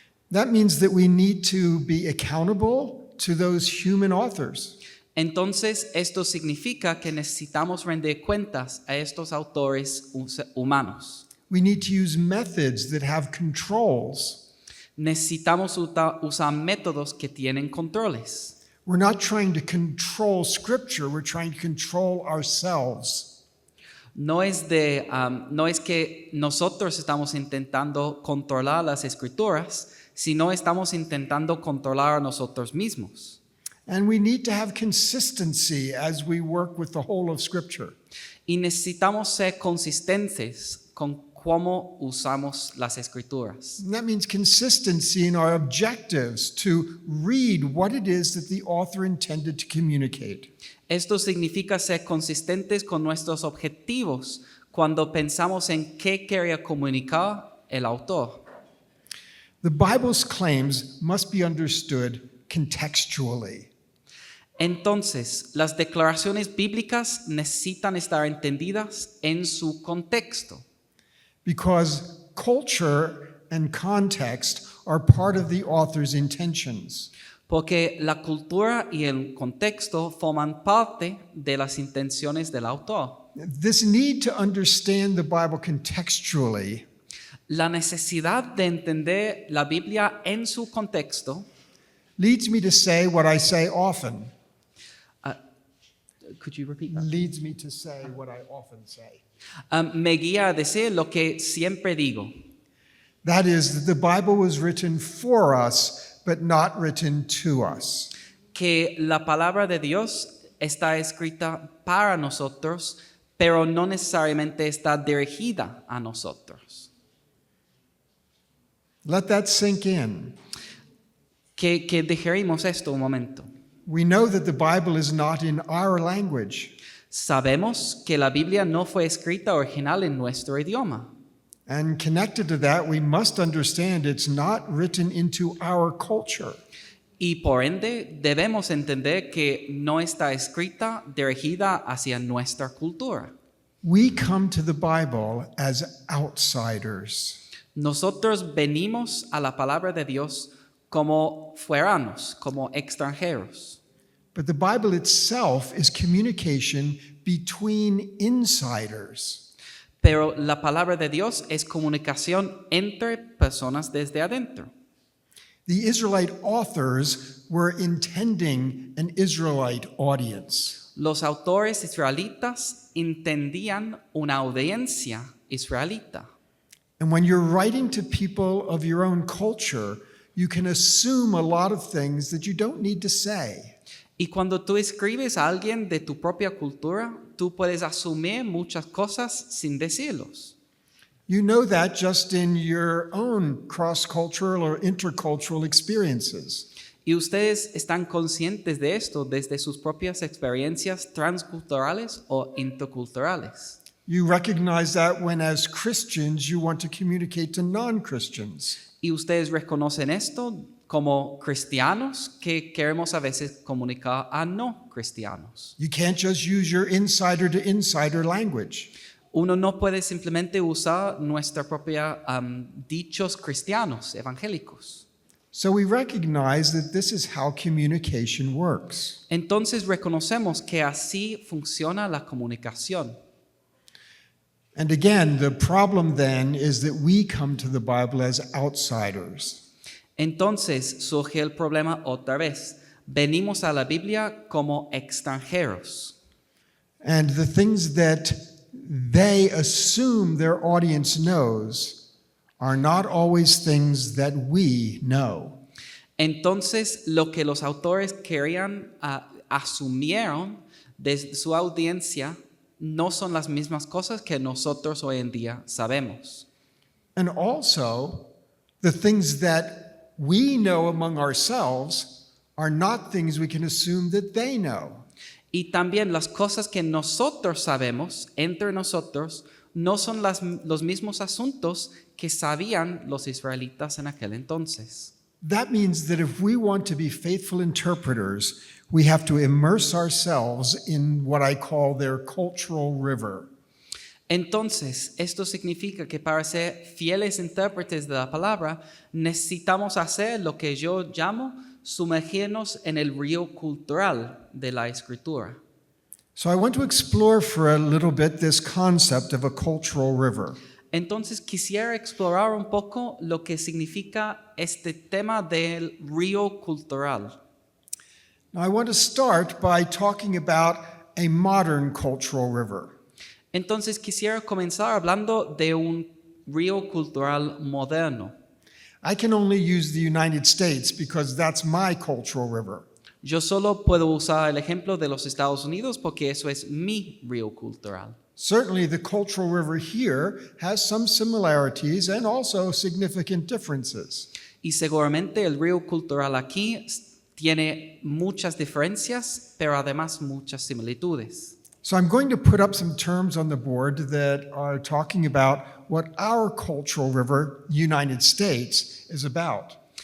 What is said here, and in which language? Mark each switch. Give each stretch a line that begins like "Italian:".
English: That means that we need to be accountable to those human authors.
Spanish: Entonces, esto significa que necesitamos rendir cuentas a estos autores humanos.
English: We need to use methods that have controls.
Spanish: Necesitamos usar métodos que tienen controles.
English: We're not trying to control Scripture, we're trying to control ourselves.
Spanish: No es que nosotros estamos intentando controlar las escrituras, sino estamos intentando controlar a nosotros mismos.
English: And we need to have consistency as we work with the whole of Scripture.
Spanish: Y necesitamos ser consistentes con cómo usamos las escrituras.
English: And that means consistency in our objectives to read what it is that the author intended to communicate.
Spanish: Esto significa ser consistentes con nuestros objetivos cuando pensamos en qué quería comunicar el autor.
English: The Bible's claims must be understood contextually.
Spanish: Entonces, las declaraciones bíblicas necesitan estar entendidas en su contexto,
English: Because culture and context are part of the author's intentions.
Spanish: porque la cultura y el contexto forman parte de las intenciones del autor.
English: This need to understand the Bible contextually
Spanish: La necesidad de entender la Biblia en su contexto
English: leads me to say what I say often. Could you repeat that? Leads me to say what I often say.
Spanish: Me guía a decir lo que siempre digo,
English: That is, that the Bible was written for us, but not written to us.
Spanish: que la palabra de Dios está escrita para nosotros, pero no necesariamente está dirigida a nosotros.
English: Let that sink in.
Spanish: Que digerimos esto un momento.
English: We know that the Bible is not in our language,
Spanish: Sabemos que la Biblia no fue escrita original en nuestro idioma.
English: and connected to that, we must understand it's not written into our culture.
Spanish: Y por ende debemos entender que no está escrita dirigida hacia nuestra cultura.
English: We come to the Bible as outsiders.
Spanish: Nosotros venimos a la palabra de Dios como fueranos, como extranjeros.
English: But the Bible itself is communication between insiders.
Spanish: Pero la palabra de Dios es comunicación entre personas desde adentro.
English: The Israelite authors were intending an Israelite audience.
Spanish: Los autores israelitas entendían una audiencia israelita.
English: And when you're writing to people of your own culture, you can assume a lot of things that you don't need to say.
Spanish: Y cuando tú escribes a alguien de tu propia cultura, tú puedes asumir muchas cosas sin decirlos.
English: You know that just in your own cross-cultural or intercultural experiences.
Spanish: Y ustedes están conscientes de esto desde sus propias experiencias transculturales o interculturales.
English: You recognize that when, as Christians, you want to communicate to non-Christians.
Spanish: Y ustedes reconocen esto como cristianos que queremos a veces comunicar a no cristianos.
English: You can't just use your insider-to-insider language.
Spanish: Uno no puede simplemente usar nuestra propia dichos cristianos evangélicos.
English: So we recognize that this is how communication works.
Spanish: Entonces reconocemos que así funciona la comunicación.
English: And again, the problem then is that we come to the Bible as outsiders.
Spanish: Entonces surge el problema otra vez. Venimos a la Biblia como extranjeros.
English: And the things that they assume their audience knows are not always things that we know.
Spanish: Entonces lo que los autores querían asumieron de su audiencia no son las mismas cosas que nosotros hoy en día sabemos.
English: And also, the things that we know among ourselves are not things we can assume that they know.
Spanish: Y también las cosas que nosotros sabemos entre nosotros no son los mismos asuntos que sabían los israelitas en aquel entonces.
English: That means that if we want to be faithful interpreters, we have to immerse ourselves in what I call their cultural river.
Spanish: Entonces, esto significa que para ser fieles intérpretes de la palabra, necesitamos hacer lo que yo llamo sumergirnos en el río cultural de la escritura.
English: So I want to explore for a little bit this concept of a cultural river.
Spanish: Entonces, quisiera explorar un poco lo que significa este tema del río cultural.
English: Now I want to start by talking about a modern cultural river.
Spanish: Entonces, quisiera comenzar hablando de un río cultural moderno.
English: I can only use the United States because that's my cultural river.
Spanish: Yo solo puedo usar el ejemplo de los Estados Unidos porque eso es mi río cultural.
English: Certainly, the cultural river here has some similarities and also significant differences.
Spanish: Y seguramente el río cultural aquí tiene muchas diferencias, pero además muchas similitudes.
English: So I'm going to put up some terms on the board that are talking about what our cultural river, United States, is about.